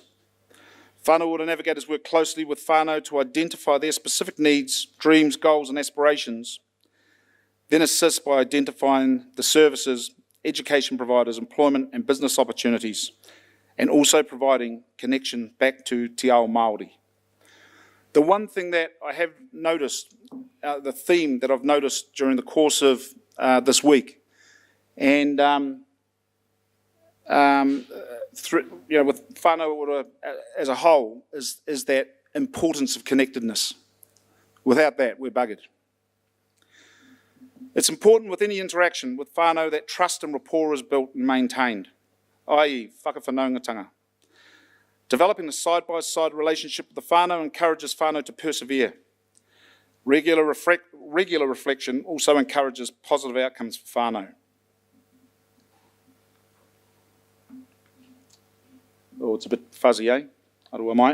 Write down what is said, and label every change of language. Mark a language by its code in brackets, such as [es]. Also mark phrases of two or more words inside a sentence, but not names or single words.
[en] Whanau Ora Navigators work closely with whānau to identify their specific needs, dreams, goals and aspirations, then assist by identifying the services, education providers, employment and business opportunities, and also providing connection back to [mi] te ao Māori. [en] The one thing that I have noticed, the theme that I've noticed during the course of this week, and with [mi] whānau ora [en] as a whole, is that importance of connectedness. Without that, we're buggered. It's important with any interaction with whānau that trust and rapport is built and maintained, i.e. whakawhanaungatanga. Developing a side-by-side relationship with the whānau encourages whānau to persevere. Regular reflection also encourages positive outcomes for whānau. Oh, it's a bit fuzzy, eh? [mi] Arua mai.